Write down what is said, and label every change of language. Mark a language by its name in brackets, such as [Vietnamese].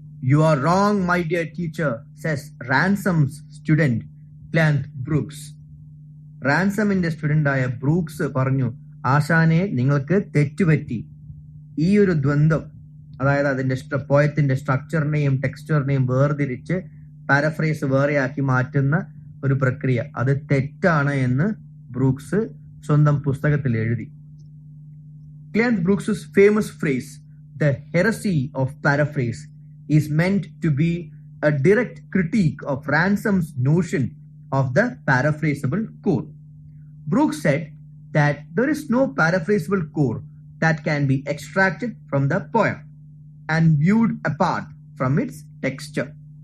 [English] You are wrong, my dear teacher, says Ransom's student, Clarence Brooks. [Malayalam] റാൻസമിന്റെ student ആയ Brooks പറഞ്ഞു, ആശാനെ നിങ്ങൾക്ക് തെറ്റുപറ്റി. ഈ ഒരു ദ്വന്ദ്വം, അതായത് അതിന്റെ പോയത്തിന്റെ സ്ട്രക്ചറിനെയും ടെക്സ്ചറിനെയും വേർതിരിച്ച് പാരഫ്രേസ് വേറെയാക്കി മാറ്റുന്ന ഒരു പ്രക്രിയ, അത് തെറ്റാണ് എന്ന് ബ്രൂക്സ് സ്വന്തം പുസ്തകത്തിൽ എഴുതി. [English] Clarence Brooks' famous phrase, "The heresy of paraphrase," is meant to be a direct critique of Ransom's notion of the paraphrasable core. Brooks said that there is no paraphrasable core that can be extracted from the poem and viewed apart from its texture.